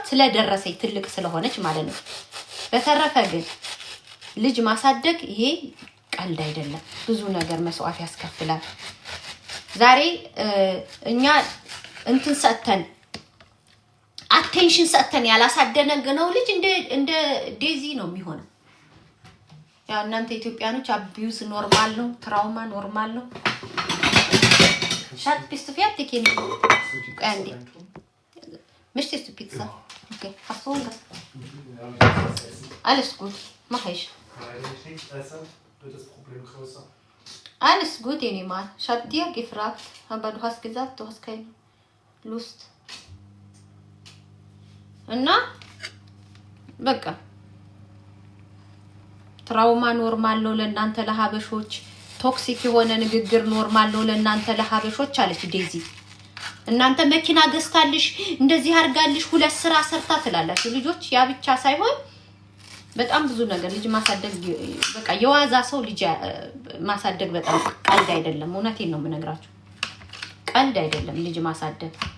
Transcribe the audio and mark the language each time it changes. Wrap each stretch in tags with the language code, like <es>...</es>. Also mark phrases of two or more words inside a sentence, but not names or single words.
<am>ስለደረሰኝ ትልቅ ስለሆነች ማለት ነው። በተረፈ ግን ልጅ ማሳደግ ይሄ ቀልድ አይደለም። ብዙ ነገር መስዋዕት ያስከፍላል። ዛሬ እኛ እንትን ሰጥተን አቴንሽን ሰጥተን ያላሳደነው ልጅ እንደ ዴዚ ነው የሚሆነው። ያው እናንተ ኢትዮጵያኖች</am> <en>abuse normal</en> <am>ነው፣</am> <en>trauma normal</en> <am>ነው። ሻት ፒስቱ ፊያት ቲኬን አንዴ ምሽት ፒዛ ኦኬ አሶንጋ</am> <de>alles gut mach ich alles gut Enima ich hab dir gefragt aber du hast gesagt du hast keine Lust</de> <am>እና በቃ</am> <en>trauma normal</en> <am>ነው ለእናንተ ለሀበሾች። ቶክሲክ የሆነ ንግግር ኖርማል ነው ለእናንተ ለሀበሾች አለች ዴዚ። እናንተ መኪና ገዝታልሽ እንደዚህ አርጋልሽ ሁለት ስራ ሰርታ ትላላችሁ ልጆች። ያ ብቻ ሳይሆን በጣም ብዙ ነገር ልጅ ማሳደግ በቃ የዋዛ ሰው ልጅ ማሳደግ በጣም ቀልድ አይደለም። እውነቴን ነው የምነግራችሁ፣ ቀልድ አይደለም ልጅ ማሳደግ።</am>